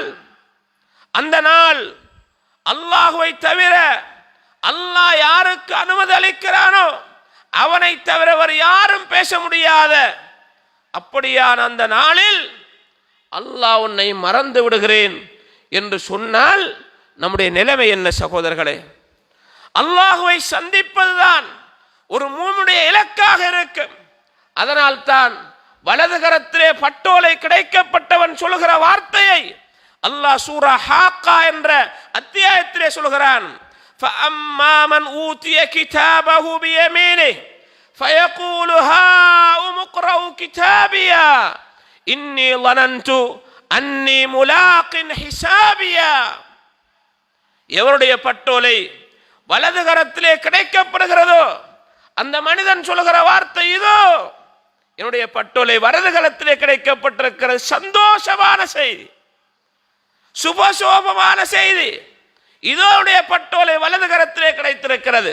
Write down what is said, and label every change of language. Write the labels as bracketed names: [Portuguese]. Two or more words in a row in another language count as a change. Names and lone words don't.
[Tamil] அந்த நாள் அல்லாஹ்வை தவிர அல்லாஹ் யாருக்கு அனுமதி அளிக்கிறானோ அவனை தவிர வேறு யாரும் பேச முடியாத அப்படியான அந்த நாளில் அல்லாஹ் உன்னை மறந்து விடுகிறேன் என்று சொன்னால் நம்முடைய நிலைமை என்ன சகோதரர்களே? அல்லாஹ்வை சந்திப்பதுதான் ஒரு மூமினுடைய இலக்காக இருக்கும். அதனால் தான் வலது கரத்திலே பட்டோலை கிடைக்கப்பட்டவன் சொல்லுகிற வார்த்தையை அல்லாஹ் சூரா ஹாக்கா என்ற அத்தியாயத்திலே சொல்கிறான். [Arabic] فَأَمَّا مَنْ أُوتِيَ كِتَابَهُ بِيَمِينِهِ فَيَقُولُ هَاؤُمُ اقْرَءُوا كِتَابِيَهْ إِنِّي ظَنَنْتُ أَنِّي مُلَاقٍ حِسَابِيَهْ, [Tamil] எவருடைய பட்டோலை வலது கரத்திலே கிடைக்கப்படுகிறதோ அந்த மனிதன் சொல்லுகிற வார்த்தை இதோ, என்னுடைய பட்டோலை வலது கரத்திலே கிடைக்கப்பட்டிருக்கிற சந்தோஷமான செய்தி, சுபசோபமான செய்தி, இதோடைய பட்டோலை வலது கரத்திலே கிடைத்திருக்கிறது.